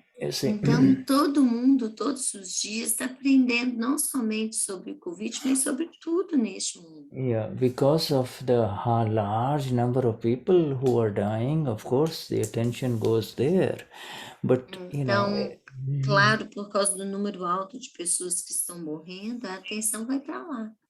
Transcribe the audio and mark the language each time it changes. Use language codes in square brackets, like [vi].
[pt] Então, todo mundo, todos os dias, está aprendendo não somente sobre o Covid, mas sobre tudo neste mundo. [en] Yeah, because of the large number of people who are dying, of course, the attention goes there. But, [pt] então, claro, por causa do número alto de pessoas que estão morrendo, a atenção vai para lá.